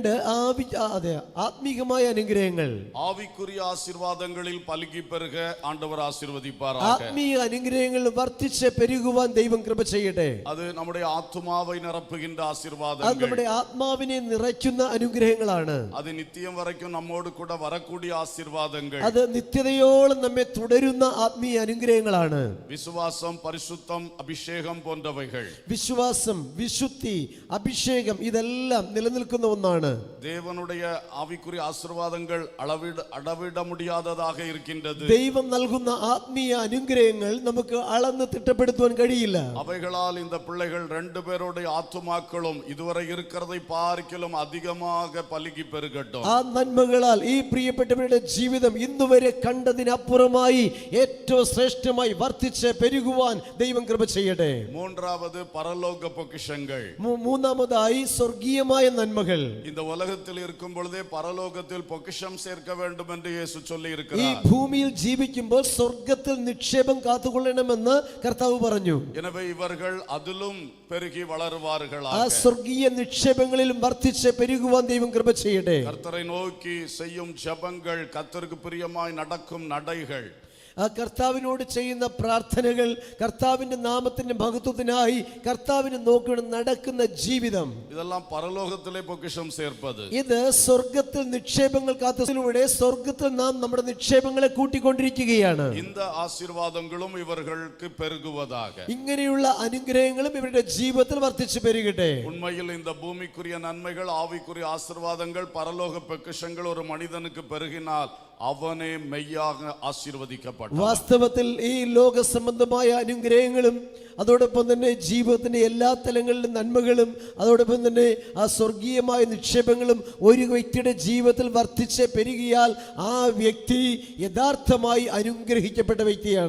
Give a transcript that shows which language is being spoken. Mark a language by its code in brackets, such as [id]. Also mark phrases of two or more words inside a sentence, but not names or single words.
[ml] ആത്മീകമായ അനുഗ്രഹങ്ങൾ. [ta] ஆவிக்குரிய ஆசீர்வாதங்களில் பலுகி பெருக ஆண்டவர் ஆசீர்வதிப்பாராக. [ml] ആത്മീയ അനുഗ്രഹങ്ങൾ വർദ്ധിച്ച് പെരുകുവാൻ ദൈവം കൃപ ചെയ്യട്ടെ. [ta] அது நம்முடைய ஆத்துமாவை நிரப்புகின்ற [ml] അത് [ta] ஆசீர்வாதங்கள். [ml] നമ്മുടെ ആത്മാവിനെ നിറയ്ക്കുന്ന അനുഗ്രഹങ്ങളാണ്. [ta] அது நித்தியம் வரைக்கும் நம்மோடு கூட வரக்கூடிய ஆசீர்வாதங்கள். [ml] അത് നിത്യതയോളം നമ്മെ തുടരുന്ന ആത്മീയ അനുഗ്രഹങ്ങളാണ്. [ta] விசுவாசம், பரிசுத்தம், அபிஷேகம் போன்றவைகள். [ml] വിശ്വാസം, വിശുദ്ധി, അഭിഷേകം ഇതെല്ലാം നിലനിൽക്കുന്ന ഒന്നാണ്. [ta] தேவனுடைய ஆவிக்குரிய ஆசீர்வாதங்கள் அளவிட முடியாததாக இருக்கின்றது. [ml] ദൈവം നൽകുന്ന ആത്മീയ അനുഗ്രഹങ്ങൾ നമുക്ക് അളന്ന് തിട്ടപ്പെടുത്തുവാൻ കഴിയില്ല. [ta] அவைகளால் இந்த பிள்ளைகள் 2 பேருடைய ஆத்துமாக்களும் இதுவரை இருக்கிறதை பார்க்கிலும் அதிகமாக பலுகி பெருகட்டும். [ml] ആ നന്മകളാൽ ഈ പ്രിയപ്പെട്ടവരുടെ ജീവിതം ഇന്നുവരെ കണ്ടതിനപ്പുറമായി ഏറ്റവും ശ്രേഷ്ഠമായി വർദ്ധിച്ച് പെരുകുവാൻ ദൈവം കൃപ ചെയ്യട്ടെ. [ta] மூன்றாவது பரலோக பொக்கிஷங்கள். [ml] മൂന്നാമതായി സ്വർഗീയമായ നന്മകൾ. [ta] இந்த உலகத்தில் இருக்கும் பொழுதே பரலோகத்தில் பொக்கிஷம் சேர்க்க வேண்டும் என்று இயேசு சொல்லி [ml] ഈ [ta] இருக்கிறார். [ml] ഭൂമിയിൽ ജീവിക്കുമ്പോൾ സ്വർഗത്തിൽ നിക്ഷേപം കാത്തുകൊള്ളണമെന്ന് കർത്താവ് പറഞ്ഞു. [ta] எனவே இவர்கள் அதிலும் பெருகி வளருவார்களாக. [ml] ആ സ്വർഗീയ നിക്ഷേപങ്ങളിലും വർദ്ധിച്ച് പെരുകുവാൻ ദൈവം കൃപ ചെയ്യട്ടെ. [ta] கர்த்தரை நோக்கி செய்யும் ஜெபங்கள், கர்த்தருக்கு பிரியமாய் நடக்கும் நடைகள், [ml] ആ കർത്താവിനോട് ചെയ്യുന്ന പ്രാർത്ഥനകൾ, കർത്താവിന്റെ നാമത്തിന്റെ മഹത്വത്തിനായി കർത്താവിനെ നോക്കി നടക്കുന്ന ജീവിതം, [ta] இதெல்லாம் பரலோகத்திலே பொக்கிஷம் சேர்ப்பது. [ml] ഇത് സ്വർഗത്തിൽ നിക്ഷേപങ്ങൾ കാത്തതിലൂടെ സ്വർഗത്തിൽ നാം നമ്മുടെ നിക്ഷേപങ്ങളെ കൂട്ടിക്കൊണ്ടിരിക്കുകയാണ്. [ta] இந்த ஆசீர்வாதங்களும் இவர்களுக்கு பெருகுவதாக. [ml] ഇങ്ങനെയുള്ള അനുഗ്രഹങ്ങളും ഇവരുടെ ജീവിതത്തിൽ വർദ്ധിച്ചു പെരുകട്ടെ. [ta] உண்மையில் இந்த பூமிக்குரிய நன்மைகள், ஆவிக்குரிய ஆசீர்வாதங்கள், பரலோக பொக்கிஷங்கள் ஒரு மனிதனுக்கு பெருகினால் அவனே மெய்யாக ஆசீர்வதிக்கப்பட்டு. [ml] വാസ്തവത്തിൽ ഈ ലോക സംബന്ധമായ അനുഗ്രഹങ്ങളും അതോടൊപ്പം തന്നെ ജീവിതത്തിന്റെ എല്ലാ തലങ്ങളിലും നന്മകളും അതോടൊപ്പം തന്നെ ആ സ്വർഗീയമായ നിക്ഷേപങ്ങളും ഒരു വ്യക്തിയുടെ ജീവിതത്തിൽ വർദ്ധിച്ച് പെരുകിയാൽ ആ വ്യക്തി യഥാർത്ഥമായി അനുഗ്രഹിക്കപ്പെട്ട വ്യക്തിയാണ്.